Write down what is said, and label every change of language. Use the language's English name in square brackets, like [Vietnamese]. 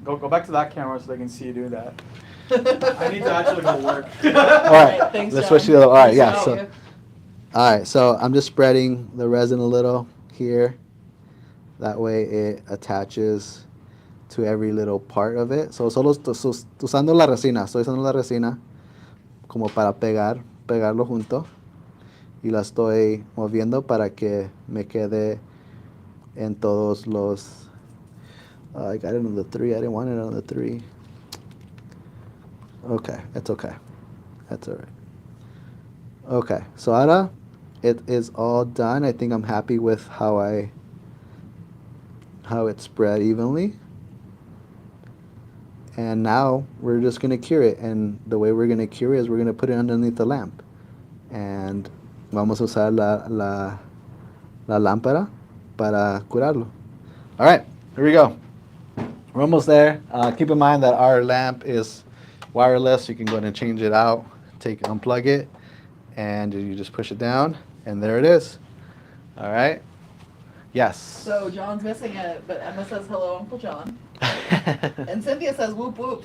[English] Go back to that camera so they can see you do that. I need to actually go work. All right. Thanks, Let's John. switch to the other. All right. Yeah. Thank So. you. All right. So I'm just spreading the resin a little here. That way, it attaches to every little part of it. So [Spanish] solo usando la resina. Estoy usando la resina como para pegarlo junto. Y la estoy moviendo para que me quede en todos los. [English] I got it on the 3. I didn't want it on the 3. Okay, it's okay. That's all right. Okay, so [Spanish] ahora [English] it is all done. I think I'm happy with how it spread evenly. And now we're just going to cure it. And the way we're going to cure it is we're going to put it underneath the lamp. And [Spanish] vamos a usar la lámpara para curarlo. [English] All right, here we go. We're almost there. Keep in mind that our lamp is wireless. You can go ahead and change it out, unplug it, and you just push it down, and there it is. All right. Yes. So John's missing it, but Emma says hello, Uncle John. And Cynthia says whoop whoop.